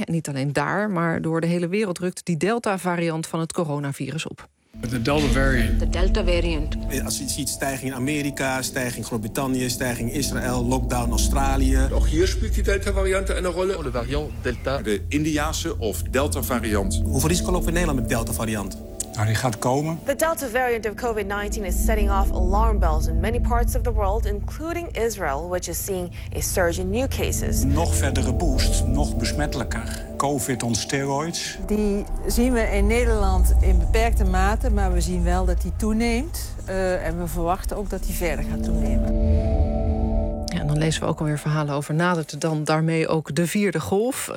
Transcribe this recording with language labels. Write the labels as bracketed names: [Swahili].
[Dutch] En niet alleen daar, maar door de hele wereld rukt die Delta-variant van het coronavirus op. De Delta-variant. De Delta-variant. Als je ziet, stijging in Amerika, stijging Groot-Brittannië, stijging Israël, lockdown Australië. Ook hier speelt die Delta-variant een rol. De variant Delta. De Indiaanse of Delta-variant. Hoeveel risico lopen we in Nederland met Delta-variant? Nou, die gaat komen. [English] The Delta variant of COVID-19 is setting off alarm bells in many parts of the world, including Israel, which is seeing a surge in new cases. [Dutch] Nog verdere boost, nog besmettelijker. [English] COVID on steroids. [Dutch] Die zien we in Nederland in beperkte mate, maar we zien wel dat die toeneemt. En we verwachten ook dat die verder gaat toenemen. Ja, en dan lezen we ook alweer verhalen over nadert dan daarmee ook de vierde golf.